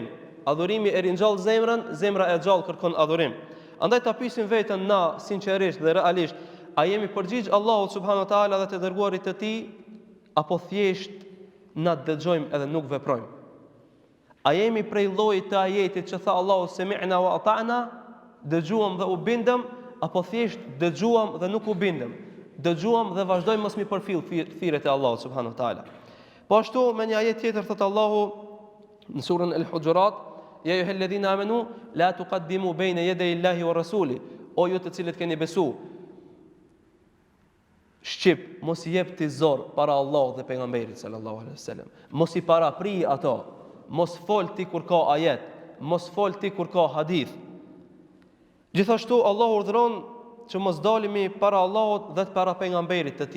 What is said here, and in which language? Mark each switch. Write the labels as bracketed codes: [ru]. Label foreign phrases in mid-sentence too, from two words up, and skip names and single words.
[sq] Adhurimi e ringjall zemrën, zemra e gjallë kërkon adhurim. Andaj ta pyesim veten na sinqerisht dhe realisht, a jemi përgjigj Allahut [ar] سبحانه وتعالى [sq] dhe të dërguarit të tij, apo thjesht na dëgjojmë edhe nuk veprojmë? A jemi prej llojit të ajetit që tha Allahu [ar] سمعنا وأطعنا, [sq] dëgjuam dhe u bindëm, apo thjesht dëgjuam dhe nuk u bindëm? Dëgjuam dhe vazhdojmë mos mi përfill thirrjet e Allahut [ar] سبحانه وتعالى. [sq] Po ashtu me një ajet tjetër thot Allahu në surën Al-Hujurat, [ar] يا أيها الذين آمنوا لا تقدموا بين يدي الله ورسوله, [sq] o ju të cilët keni besu, shqip, mos i jep ti zor para Allahut dhe pejgamberit [ar] صلى الله عليه وسلم. [sq] Mos i parapri ato, mos fol ti kur ka ajet, mos fol ti kur ka hadith. Gjithashtu Allahu urdhëron që mos dalimi para Allahut dhe para pejgamberit të tij.